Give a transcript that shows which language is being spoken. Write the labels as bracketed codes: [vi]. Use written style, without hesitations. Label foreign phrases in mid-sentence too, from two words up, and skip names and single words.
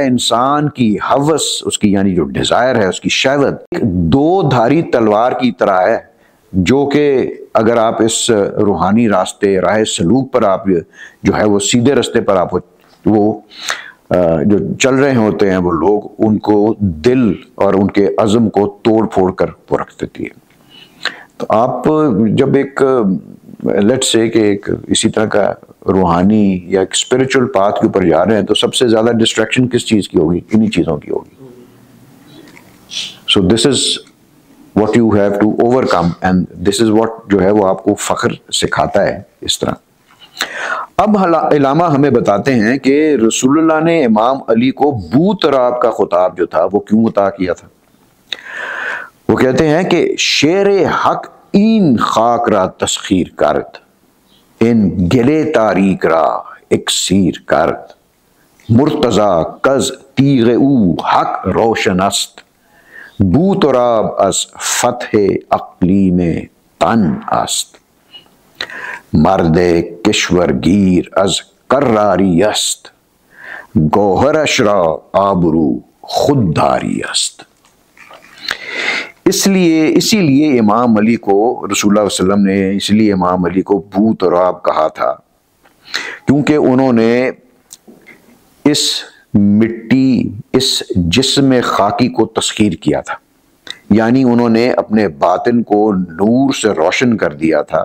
[ur] انسان کی ہوس, اس کی یعنی جو ڈیزائر ہے, اس کی شہوت دو دھاری تلوار کی طرح ہے, جو کہ اگر آپ اس روحانی راستے راہ سلوک پر آپ جو ہے وہ سیدھے راستے پر آپ وہ جو چل رہے ہوتے ہیں وہ لوگ, ان کو دل اور ان کے عزم کو توڑ پھوڑ کر وہ رکھ دیتی ہے. تو آپ جب ایک لیٹ سے کہ ایک اسی طرح کا روحانی یا ایک [en] spiritual path [ur] کے اوپر جا رہے ہیں تو سب سے زیادہ ڈسٹریکشن کس چیز کی ہوگی؟ انہی چیزوں کی ہوگی. [en] so this is what you have to overcome, and this is what [ur] جو ہے وہ آپ کو فخر سکھاتا ہے اس طرح. اب علامہ ہمیں بتاتے ہیں کہ رسول اللہ نے امام علی کو بو تراب کا خطاب جو تھا وہ کیوں عطا کیا تھا؟ وہ کہتے ہیں کہ [fa] شیر حق این خاک را تسخیر کرد، ان گلے تاریک را اکسیر کرد، مرتضی کز تیغ او حق روشن است، بو تراب از فتح اقلیم تن است، مرد کشورگیر از قراری است، گوهرش را آبرو خودداری است۔ [ur] اسی لیے امام علی کو رسول اللہ علیہ وسلم نے اس لیے امام علی کو بو تراب کہا تھا، کیونکہ انہوں نے اس مٹی، اس جسم خاکی کو تسخیر کیا تھا، یعنی انہوں نے اپنے باطن کو نور سے روشن کر دیا تھا۔